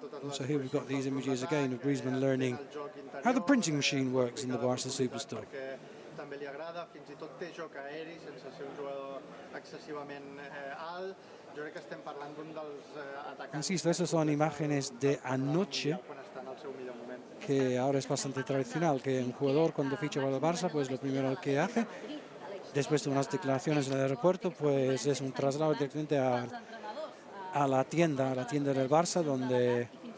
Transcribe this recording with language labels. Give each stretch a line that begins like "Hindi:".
English: So here we've got these images again of Griezmann learning how the printing machine works in the Barca Superstore.
Catalan: també li agrada, fins i tot té joc aeri sense ser un jugador excessivament alt.
Spanish: Yo creo que
Catalan: estem parlant d'un dels atacantes.
Spanish: Insisto, estas son imágenes de anoche, que ahora es bastante tradicional, que un jugador cuando ficha para el Barça, pues lo primero que hace, después de unas declaraciones en el aeropuerto, pues es un traslado directamente a la tienda del Barça, donde